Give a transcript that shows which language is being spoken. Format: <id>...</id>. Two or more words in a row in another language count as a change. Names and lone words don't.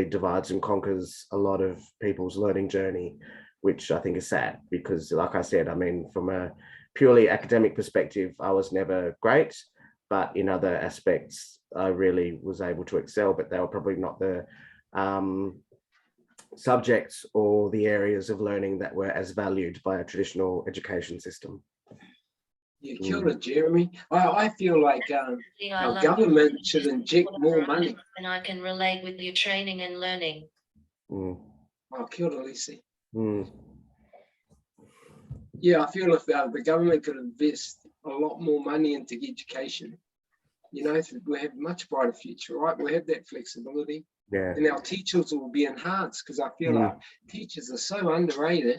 <en>divides and conquers a lot of people's learning journey, which I think is sad because, like I said, I mean, from a purely academic perspective, I was never great, but in other aspects, I really was able to excel, but they were probably not the subjects or the areas of learning that were as valued by a traditional education system. Yeah,</en> <mi>kia ora, Jeremy.</mi> <en>I feel like our government should inject more money. And I can relate with your training and learning.</en> <mi>Oh, kia ora, Lucy.</mi> <en>Yeah, I feel if the government could invest a lot more money into education, we'll have a much brighter future, right? We'll have that flexibility. Yeah. And our teachers will be enhanced because I feel like teachers are so underrated.</en>